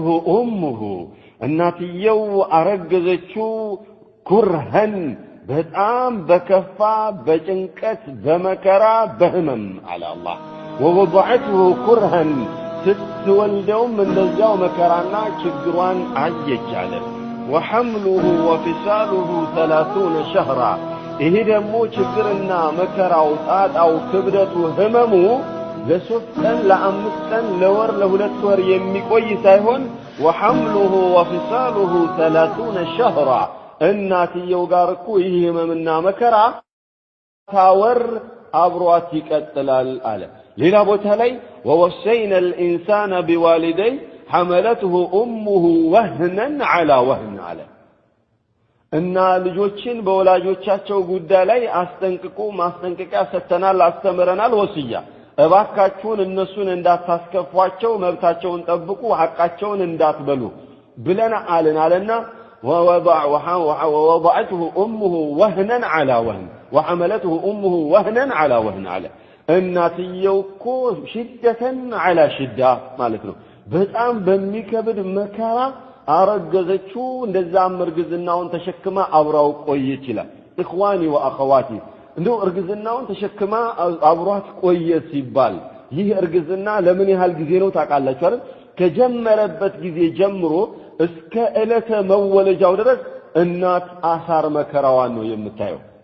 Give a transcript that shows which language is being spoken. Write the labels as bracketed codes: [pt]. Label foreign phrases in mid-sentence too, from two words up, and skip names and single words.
[am] امه እናትየው አረገዘችው ኩርሃን በጣም በከፋ በጭንቀት በመከራ በህመም አለ አላህ [ar] ووضعته كرها [am] ስትወልደውም እንደዛው መከራና ችግሯን አየች አለ [ar] وحمله وفصاله [am] 30 شهرا ይሄ ደግሞ ችግርና መከራው ጣጣው ክብደቱ ህመሙ ለሶስት ቀን ለአምስት ቀን ለወር ለሁለት ወር የሚቆይ ሳይሆን [ar] وحمله وفصاله 30 شهرا [am] እናትየው ጋር እኮ ይሄ ህመምና መከራ ታወር አብሯት ይቀጥላል አለ ሌላ ቦታ ላይ [ar] ووصينا الإنسان بوالديه حملته أمه وهنا على وهن على [am] እና ልጆችን በወላጆቻቸው ጉዳይ ላይ አስጠንቅቁ ማስጠንቀቂያ ሰተናል አስተምረናል ወሲያ እባካችሁን እነሱን እንዳታስከፏቸው መብታቸውን ጠብቁ ሐቃቸውን እንዳትበሉ ብለን አለና [ar] ووضعته أمه وهنا على وهن وحملته أمه وهنا على وهن على [am] እናትየው እኮ ሽደተን على ሽዳ ማለት ነው በጣም በሚከብድ መከራ አረገዘችው እንደዛም እርግዝናውን ተሸክማ አብራው ቆየች ይላል [ar] إخواني وأخواتي [am] እንደው እርግዝናውን ተሸክማ አብሯት ቆየች ሲባል ይህ እርግዝና ለምን ያህል ጊዜ ነው ታውቃላችሁ አይደል ከጀመረበት ጊዜ ጀምሮ እስከ ዕለተ መወለጃው ድረስ እናት አሳር መከራዋን ነው የምታየው